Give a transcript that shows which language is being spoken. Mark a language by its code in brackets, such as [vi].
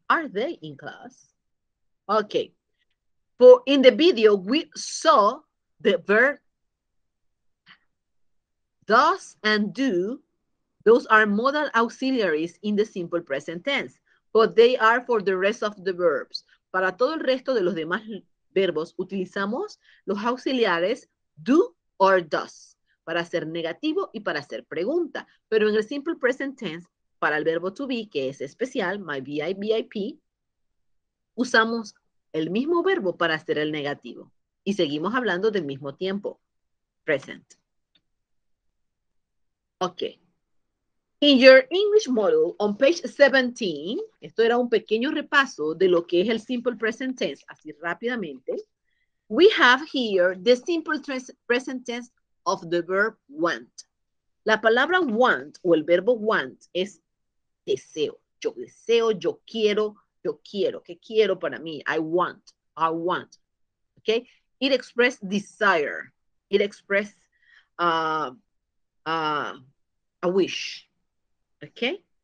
[en] Are they in class? Okay. For in the video, we saw the verb does and do. Those are modal auxiliaries in the simple present tense, but they are for the rest of the verbs. [es] Para todo el resto de los demás verbos utilizamos los auxiliares do or does para ser negativo y para hacer pregunta. Pero en el simple present tense, para el verbo to be, que es especial, my VI, VIP, usamos el mismo verbo para hacer el negativo. Y seguimos hablando del mismo tiempo, present. Ok. [en] In your English model, on page 17, [es] esto era un pequeño repaso de lo que es el simple present tense, así rápidamente. [en] We have here the simple present tense of the verb want. [es] La palabra want o el verbo want es deseo. Yo deseo, yo quiero, ¿qué quiero para mí? [en] I want. Okay? It expresses desire. It expresses a wish. ¿Ok?